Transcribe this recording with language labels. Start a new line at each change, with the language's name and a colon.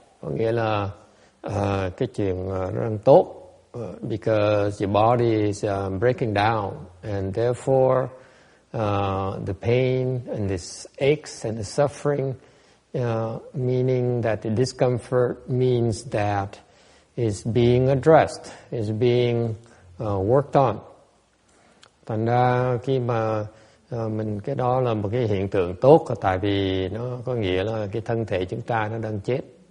Vietnamese: Có nghĩa là cái chuyện nó đang tốt.
English: Because your body is breaking down, and therefore the pain and the aches and the suffering, meaning that the discomfort means that is being addressed, is being worked on.
Vietnamese: Thành ra khi mà cái đó là một cái hiện tượng tốt, tại vì nó có nghĩa là cái thân thể chúng ta nó đang chết.